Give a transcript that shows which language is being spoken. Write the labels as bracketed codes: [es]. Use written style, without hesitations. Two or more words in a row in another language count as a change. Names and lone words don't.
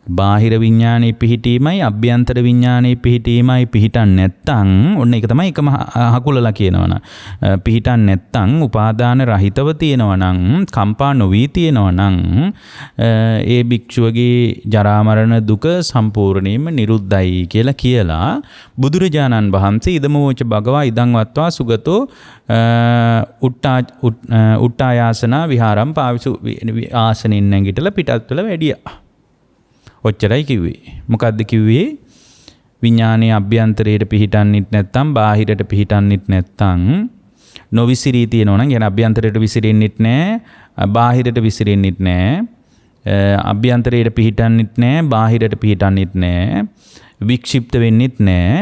[si] බාහිර විඥානයේ පිහිටීමයි අභ්‍යන්තර විඥානයේ පිහිටීමයි පිහිටන් නැත්තම් ඔන්න ඒක තමයි එකම හකුලලා කියනවනම් පිහිටන් නැත්තම් උපාදාන රහිතව තියෙනවනම් කම්පා නොවී තියෙනවනම් ඒ භික්ෂුවගේ ජරා මරණ දුක සම්පූර්ණයෙන්ම නිරුද්ධයි කියලා බුදුරජාණන් වහන්සේ [pi] ඉදමෝච භගවා ඉදං වත්වා සුගතෝ උට්ටායාසනා විහාරම් පාවිසු [si] ආසනින් නැගිටලා පිටත් වෙලා වැඩියා. ඔච්චරයි කිව්වේ. මොකද්ද කිව්වේ? විඥානයේ අභ්‍යන්තරයට පිහිටන්නෙත් නැත්තම් බාහිරට පිහිටන්නෙත් නැත්තම් නොවිසිරී තියෙනවා නම් يعني අභ්‍යන්තරයට විසිරෙන්නෙත් නැහැ බාහිරට විසිරෙන්නෙත් නැහැ අභ්‍යන්තරයට පිහිටන්නෙත් නැහැ බාහිරට පිහිටන්නෙත් නැහැ වික්ෂිප්ත වෙන්නෙත් නැහැ.